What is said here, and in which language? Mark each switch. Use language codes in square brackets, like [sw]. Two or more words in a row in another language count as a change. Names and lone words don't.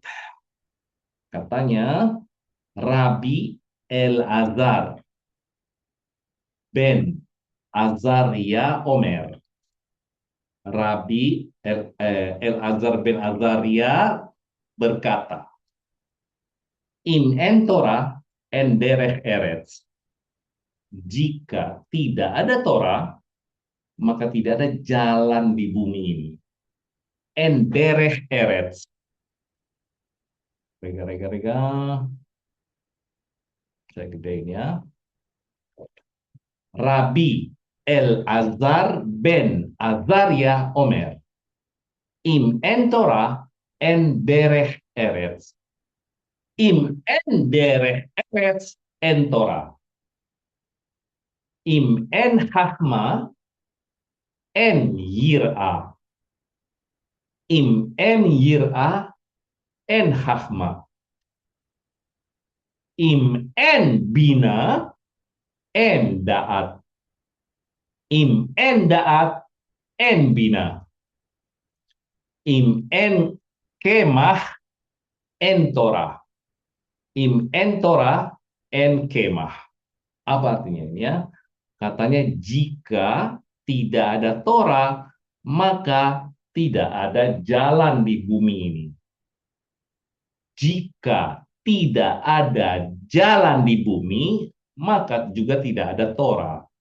[id] Katanya Rabi El-Azhar ben Azaria Omer. Rabi El-Azhar ben Azaria berkata, [he] אין תורה אין דרך ארץ. [id] Jika tidak ada Torah, maka tidak ada jalan di bumi ini. [he] אין דרך ארץ. רגע. [id] Saya gedein ya. Rabi El-Azhar ben Azaria Omer. [he] אם אין תורה אין דרך ארץ. אם אין דרך ארץ אין תורה. אם אין חכמה אין יראה. אם אין יראה אין חכמה. אם אין בינה אין דעת. אם אין דעת אין בינה. אם אין קמח אין תורה. אם אין תורה אין קמח. [id] Apa artinya ini ya? Katanya jika tidak ada Torah, maka tidak ada jalan di bumi ini. Jika tidak ada jalan di bumi, maka juga tidak ada Torah.